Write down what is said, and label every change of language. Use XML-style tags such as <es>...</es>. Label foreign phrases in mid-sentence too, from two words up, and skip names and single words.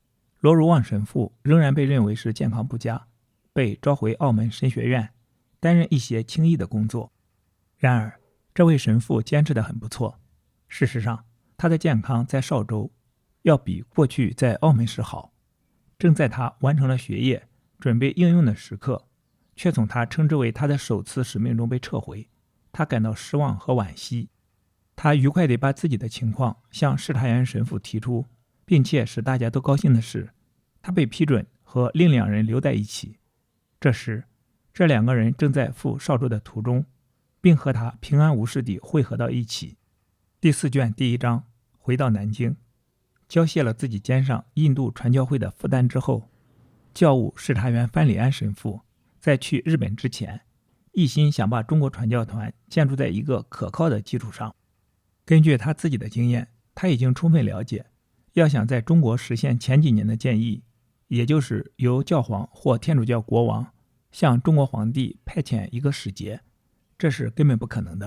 <zh>羅如望神父仍然被認為是健康不佳，被召回澳門神學院，擔任一些輕易的工作。然而，這位神父堅持得很不錯。事實上，他的健康在邵州要比過去在澳門時好。正在他完成了學業，準備應用的時刻，卻從他稱之為他的首次使命中被撤回。他感到失望和惋惜。他愉快地把自己的情況向视察员神父提出，並且使大家都高興的是，他被批准和另2人留在一起。這時，這2個人正在赴邵州的途中，並和他平安無事地會合到一起。第4卷第1章，回到南京。交卸了自己肩上印度傳教會的負擔之後，教務視察員范里安神父在去日本之前，一心想把中國傳教团建築在一個可靠的基礎上。根據他自己的經驗，他已經充分了解，要想在中國實現前幾年的建議，也就是由教皇或天主教國王向中國皇帝派遣一個使節，這是根本不可能的。</zh>